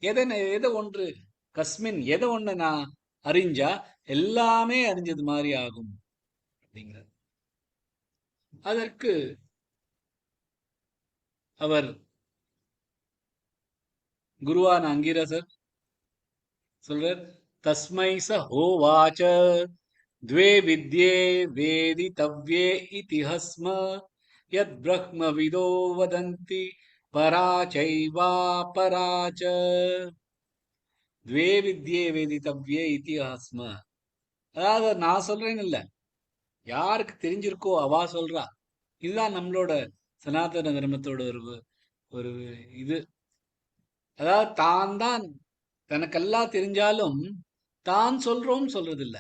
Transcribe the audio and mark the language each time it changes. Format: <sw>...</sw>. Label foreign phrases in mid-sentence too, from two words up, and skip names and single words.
<ta>எதை ஒன்று கஸ்மின் எதை ஒண்ணு நான் அறிஞ்சா எல்லாமே அறிஞ்சது மாதிரி ஆகும் அப்படிங்கிறார். அதற்கு அவர் குருவான அங்கிரசர் சொல்றார்,</ta> <sa>तस्मै स होवाच द्वे विद्ये वेदितव्ये इतिहस्म यद् ब्रह्मविदो वदन्ति परा चैवापरा च द्वे विद्ये वेदितव्ये इतिहस्म.</sa> <ta>அதாவது நான் சொல்றேன்னு இல்ல, யாருக்கு தெரிஞ்சிருக்கோ அவா சொல்றா. இதுதான் நம்மளோட சனாதன தர்மத்தோட ஒரு இது. அதாவது தான் தனக்கெல்லாம் தெரிஞ்சாலும் தான் சொல்றது இல்ல.</ta>